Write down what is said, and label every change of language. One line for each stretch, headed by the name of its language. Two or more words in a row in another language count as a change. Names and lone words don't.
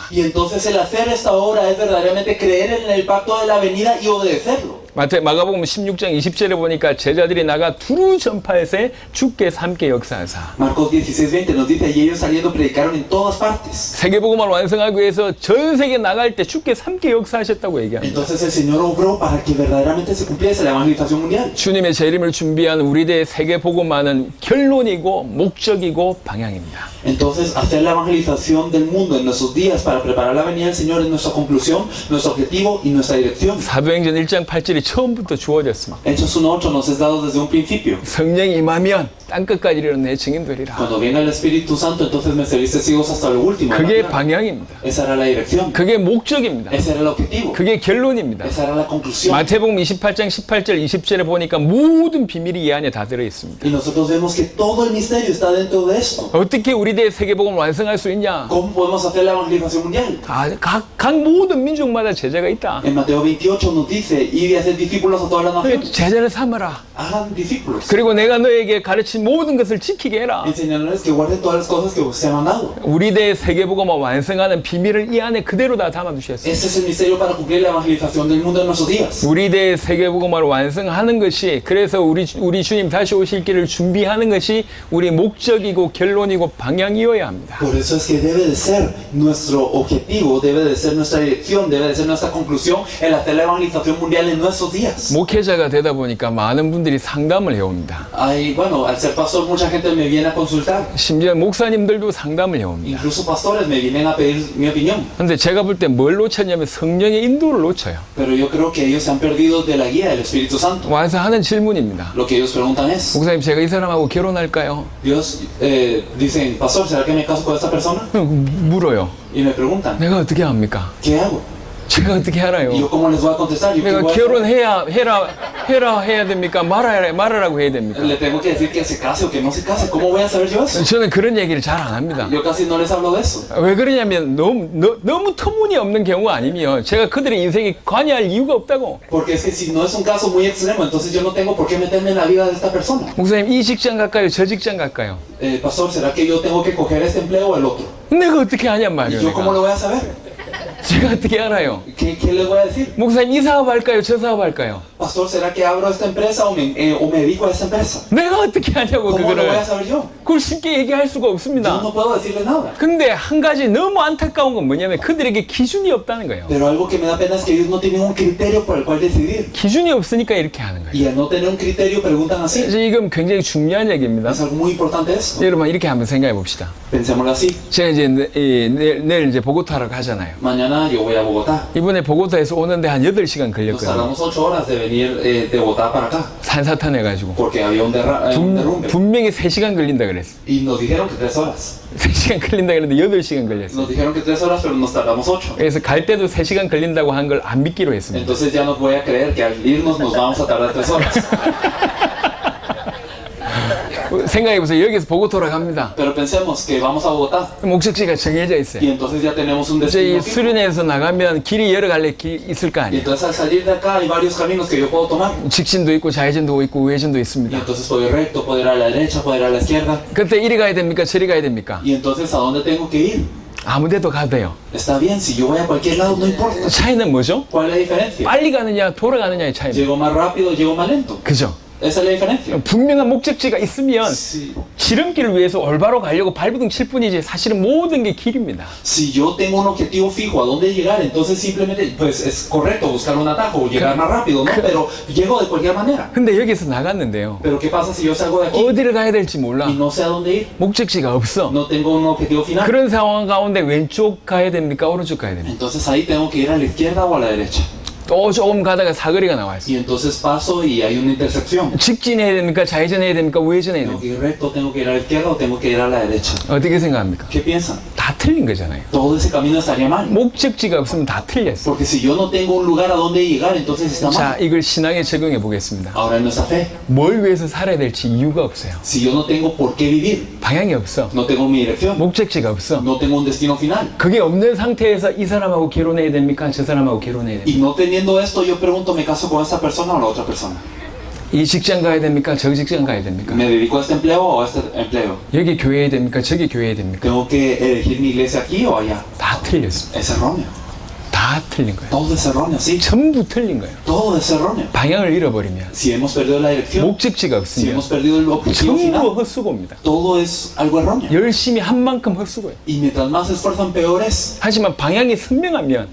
Spanish: Y entonces el hacer esta obra es verdaderamente creer en el pacto de la venida y obedecerlo.
Korean: 마가복음 16장 20절에 보니까 제자들이 나가 두루 전파해서 주께 함께 역사하사.
Spanish: Marcos 16:20 nos dice, y ellos saliendo predicaron en todas partes.
Korean: 세계복음을 완성하기 위해서 전 세계 나갈 때 주께 함께 역사하셨다고 얘기합니다.
Spanish: Entonces el Señor obró para que verdaderamente se cumpliese la evangelización mundial.
Korean: 주님의 재림을 준비한 우리들의 세계복음화는 결론이고 목적이고 방향입니다.
Spanish: Entonces hacer la evangelización del mundo en nuestros días para preparar la venida del Señor es nuestra conclusión, nuestro objetivo y nuestra dirección.
Korean: 사도행전 1장 8절이 처음부터 주어졌습니다.
Spanish: Hechos 1:8 nos es dado desde un principio.
Korean: 성령이 임하면 땅끝까지 이르는 내 증인되리라.
Spanish: Cuando venga el Espíritu Santo, entonces me seréis testigos hasta lo último.
Korean: 그게 방향입니다.
Spanish: Esa era la dirección.
Korean: 그게 목적입니다.
Spanish: Ese era el objetivo.
Korean: 그게 결론입니다.
Spanish: Esa era la conclusión.
Korean: 마태복음 28장 18절 20절에 보니까 모든 비밀이 이 안에 다 들어 있습니다.
Spanish: Y nosotros vemos que todo el misterio está dentro de esto.
Korean: 어떻게 우리들의 세계복음을 완성할 수 있냐?
Spanish: ¿Cómo podemos hacer la evangelización mundial?
Korean: 각 모든 민족마다 제자가 있다.
Spanish: En Mateo 28 nos dice, id y haced discípulos a todas las naciones.
Korean: 제자를 삼아라.
Spanish: Hagan discípulos.
Korean: 그리고 내가 너에게 가르친 모든 것을 지키게 해라.
Spanish: Enseñándoles que guarden todas las cosas que os he mandado.
Korean: 우리들의 세계복음을 완성하는 비밀을 이 안에 그대로 다 담아두셨어요.
Spanish: Ese es el misterio para cumplir la evangelización del mundo en nuestros días.
Korean: 우리들의 세계복음을 완성하는 것이 그래서 우리 주님 다시 오실 길을 준비하는 것이 우리 목적이고 결론이고 방향이어야 합니다.
Spanish: Por eso es que debe de ser nuestro objetivo, debe de ser nuestra dirección, debe de ser nuestra conclusión el hacer la evangelización mundial en nuestros días.
Korean: 목회자가 되다 보니까 많은 분들이 상담을 해옵니다.
Spanish: Bueno, al ser pastor mucha gente me viene a consultar.
Korean: 심지어 목사님들도 상담을 해옵니다.
Spanish: Incluso pastores me vienen a pedir mi opinión.
Korean: 근데 제가 볼 때 뭘 놓쳤냐면 성령의 인도를 놓쳐요.
Spanish: Pero yo creo que ellos se han perdido de la guía del Espíritu Santo.
Korean: 와서 하는 질문입니다.
Spanish: Lo que ellos preguntan es,
Korean: 목사님, 제가 이 사람하고 결혼할까요?
Spanish: Dios, dicen, pastor, ¿será que me caso con esta persona?
Korean: 물어요.
Spanish: Y me preguntan,
Korean: 내가 어떻게 합니까?
Spanish: ¿qué hago?
Korean: 제가 어떻게 알아요?
Spanish: ¿Y yo cómo les voy a contestar? ¿Yo qué
Korean: 내가
Spanish: voy a hacer?
Korean: 결혼해야 됩니까? 말하라고 해야 됩니까?
Spanish: Le tengo que decir que se case o que no se case. ¿Cómo voy a saber yo eso?
Korean: 저는 그런 얘기를 잘 안 합니다.
Spanish: Yo casi no les hablo de eso.
Korean: 왜 그러냐면 너무 터무니없는 경우가 아니면 제가 그들의 인생에 관여할 이유가 없다고.
Spanish: Porque es que si no es un caso muy extremo, entonces yo no tengo por qué meterme en la vida de esta persona.
Korean: 목사님, 이 직장 갈까요? 저 직장 갈까요?
Spanish: Pastor, ¿será que yo tengo que coger este empleo o el otro?
Korean: 내가 어떻게 하냔
Spanish: ¿Y
Korean: 말이에요.
Spanish: yo cómo
Korean: 내가.
Spanish: lo voy a saber?
Korean: 제가 어떻게 알아요?
Spanish: ¿Qué les voy a decir?
Korean: 목사님, 이 사업 할까요? 저 사업 할까요?
Spanish: Pastor, ¿será que abro esta empresa o me dedico a esta empresa?
Korean: 내가 어떻게 하냐고
Spanish: ¿Cómo lo voy a
Korean: 그거를.
Spanish: saber yo?
Korean: 그걸 쉽게 얘기할 수가
Spanish: Yo
Korean: 없습니다.
Spanish: no puedo decirles nada.
Korean: 근데 한 가지 너무 안타까운 건 뭐냐면 그들에게 기준이 없다는 거예요.
Spanish: Pero algo que me da pena es que ellos no tienen un criterio por el cual decidir.
Korean: 기준이 없으니까 이렇게 하는 거예요.
Spanish: Y al no tener un criterio preguntan así.
Korean: 그래서 이건 굉장히 중요한 얘기입니다.
Spanish: Es algo muy importante eso.
Korean: 여러분, 이렇게 한번 생각해 봅시다.
Spanish: Pensémoslo así.
Korean: 제가 이제 내일 이제 보고타로 가잖아요.
Spanish: Mañana yo voy a Bogotá.
Korean: 이번에 보고타에서 오는데 한 8시간
Spanish: Nos
Korean: 걸렸거든요.
Spanish: tardamos 8 horas de venir de Bogotá para acá.
Korean: 산사탄 해가지고.
Spanish: Porque había un derrumbe.
Korean: 분명히 3시간 걸린다 그랬어.
Spanish: Y nos dijeron que 3 horas.
Korean: 3시간 걸린다 그랬는데 8시간 걸렸어.
Spanish: Nos dijeron que 3 horas, pero nos tardamos 8.
Korean: 그래서 갈 때도 3시간 걸린다고 한 걸 안 믿기로 했습니다.
Spanish: Entonces ya no voy a creer que al irnos nos vamos a tardar 3 horas.
Korean: 생각해보세요. 여기서 보고토로 갑니다.
Spanish: Pero pensemos que vamos a Bogotá.
Korean: 목적지가 정해져
Spanish: Y
Korean: 있어요.
Spanish: entonces ya tenemos un
Korean: 이제 이
Spanish: destino fijo.
Korean: 수련회에서 나가면 길이 여러 갈래 있을 거
Spanish: Y
Korean: 아니에요.
Spanish: entonces al salir de acá hay varios caminos que yo puedo tomar.
Korean: 직진도 있고 좌회전도 있고 우회전도
Spanish: Y
Korean: 있습니다.
Spanish: entonces puedo ir recto, puedo ir a la derecha, puedo ir a la izquierda.
Korean: 그때 이리 가야 됩니까? 저리 가야 됩니까?
Spanish: Y entonces ¿a dónde tengo que ir?
Korean: 아무 데도 가도 돼요.
Spanish: Está bien, si yo voy a cualquier lado, no importa.
Korean: 차이는 뭐죠?
Spanish: ¿Cuál es la diferencia?
Korean: 빨리 가느냐 돌아가느냐의 차이입니다.
Spanish: ¿Llego más rápido o llego más lento?
Korean: 그죠?
Spanish: Esa es la diferencia.
Korean: 분명한 목적지가 있으면
Spanish: Si,
Korean: 지름길을 위해서 올바로 가려고 발버둥 칠 뿐이지 사실은 모든 게 길입니다.
Spanish: si yo tengo un objetivo fijo a dónde llegar, entonces simplemente, pues es correcto buscar un atajo o llegar más rápido, ¿no? Pero llego de cualquier manera.
Korean: 근데 여기서 나갔는데요.
Spanish: Pero ¿qué pasa si yo salgo de aquí
Korean: 어디를 가야 될지 몰라.
Spanish: y no sé a dónde ir?
Korean: 목적지가 없어.
Spanish: No tengo un objetivo final.
Korean: 그런 상황 가운데 왼쪽 가야 됩니까? 오른쪽 가야 됩니까?
Spanish: Entonces ahí tengo que ir a la izquierda o a la derecha.
Korean: 또 조금 가다가 사거리가 나와 있어요.
Spanish: Y entonces paso y hay una intersección.
Korean: 직진해야 됩니까? 좌회전해야 됩니까? 우회전해야
Spanish: Tengo
Korean: 됩니까?
Spanish: que ir recto, tengo que ir a la izquierda o tengo que ir a la derecha.
Korean: 어떻게 생각합니까?
Spanish: ¿Qué piensan?
Korean: 다 틀린 거잖아요.
Spanish: Todo ese camino estaría mal.
Korean: 목적지가 없으면 다 틀렸어.
Spanish: Porque si yo no tengo un lugar a donde llegar, entonces está
Korean: 자,
Spanish: mal.
Korean: 이걸 신앙에 적용해 보겠습니다.
Spanish: Ahora en nuestra fe,
Korean: 뭘 위해서 살아야 될지 이유가 없어요.
Spanish: si yo no tengo por qué vivir,
Korean: 방향이 없어.
Spanish: no tengo mi dirección,
Korean: 목적지가 없어.
Spanish: no tengo un destino final.
Korean: 그게 없는 상태에서 이 사람하고 결혼해야 됩니까? 저 사람하고 결혼해야 됩니까?
Spanish: Y no teniendo esto, yo pregunto, ¿me caso con esta persona o la otra persona?
Korean: 이 직장 가야 됩니까? 저 직장 가야 됩니까?
Spanish: ¿Me dedico a este empleo o a este empleo?
Korean: 여기 교회해야 됩니까? 저기 교회해야 됩니까?
Spanish: ¿Tengo que elegir mi iglesia aquí o allá?
Korean: 다 틀렸습니다.
Spanish: Es erróneo.
Korean: 다 틀린 거예요.
Spanish: Todo es erróneo, sí.
Korean: 전부 틀린 거예요.
Spanish: Todo es erróneo.
Korean: 방향을 잃어버리면,
Spanish: Si hemos perdido la dirección,
Korean: 목적지가
Spanish: si
Korean: 없으면
Spanish: hemos perdido el objetivo
Korean: 전부
Spanish: final,
Korean: 헛수고입니다.
Spanish: todo es algo erróneo.
Korean: 열심히 한 만큼 헛수고예요.
Spanish: Y mientras más se esfuerzan, peor es.
Korean: 하지만 방향이 선명하면